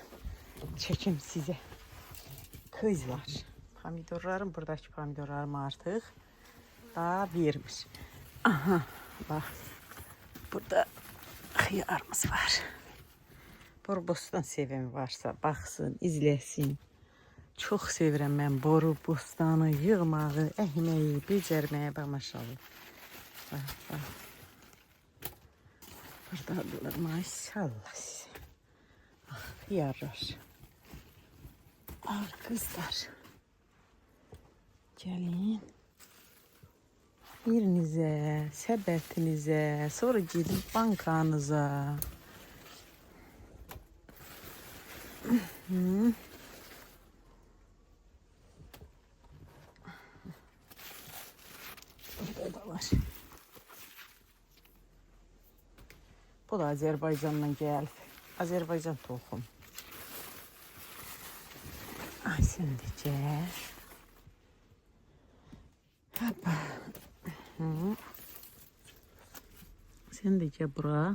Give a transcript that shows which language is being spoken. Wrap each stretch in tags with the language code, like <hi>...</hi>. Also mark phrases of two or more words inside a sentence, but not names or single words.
<tr>Çekim size. Kızlar. Pomidorlarım buradaki pomidorlarım artık daha vermiş. Aha bak. Burada hıyarımız var.</tr> <az>Boru bostan sevimi varsa baxsın, izləsin. Çox sevirəm mən boru bostanı, yığmağı, əkməyi, becərməyi, bax maşallah. Bax.</az> <tr>Buradadılar maşallah size. Bax, hıyarlar. Al kızlar.</tr> <az>Gəlin. Birinizə, səbətinizə, sonra gedin bankanıza. Burada da var.</az> <tr>Bu da Azerbaycan'dan geldi. Azerbaycan tohum. Ay sen de gel. Hoppa. Sen de gel buraya.</tr>